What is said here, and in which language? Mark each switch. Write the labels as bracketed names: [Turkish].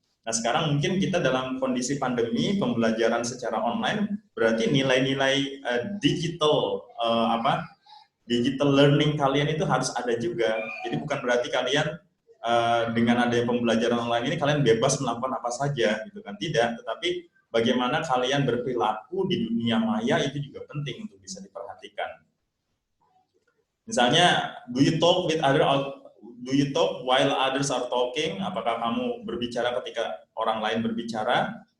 [Indonesian] Nah, sekarang mungkin kita dalam kondisi pandemi, pembelajaran secara online, berarti nilai-nilai digital learning kalian itu harus ada juga. Jadi bukan berarti kalian dengan adanya pembelajaran online ini kalian bebas melakukan apa saja, gitu kan? Tidak. Tetapi bagaimana kalian berperilaku di dunia maya itu juga penting untuk bisa diperhatikan. [English] Misalnya, do you talk while others are talking? [Indonesian] Apakah kamu berbicara ketika orang lain berbicara?